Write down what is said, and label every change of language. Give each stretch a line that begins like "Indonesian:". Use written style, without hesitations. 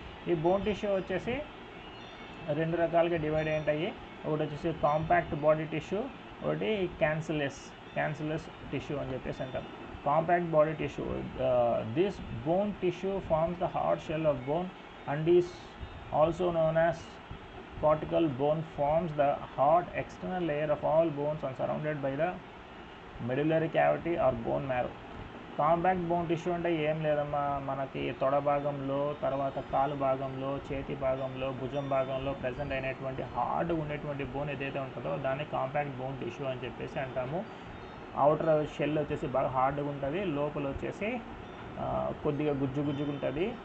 Telugu: ఈ bone tissue వచ్చేసి 2 రకాలుగా డివైడ్ అయి ఉంటాయి. ఒకటి వచ్చేసి కాంపాక్ట్ బాడీ టిష్యూ, ఒకటి క్యాన్సిలస్ టిష్యూ అని చెప్పేసి అంటారు. Compact body tissue.
English: This bone tissue forms the hard shell of bone and is also known as cortical. Bone forms the hard external layer of all bones and surrounded by the medullary cavity or bone marrow.
Telugu: Compact bone tissue అంటే ఏం లేదమ్మా, మనకి తొడ భాగంలో, తర్వాత కాలు భాగంలో, చేతి భాగంలో, భుజం భాగంలో ప్రజెంట్ అయినటువంటి హార్డ్గా ఉండేటువంటి బోన్ ఏదైతే ఉంటుందో దాన్ని కాంపాక్ట్ బోన్ టిష్యూ అని చెప్పేసి అంటాము. అవుటర్ షెల్ వచ్చేసి బాగా హార్డ్గా ఉంటుంది, లోపల వచ్చేసి కొద్దిగా గుజ్జుగా ఉంటుంది.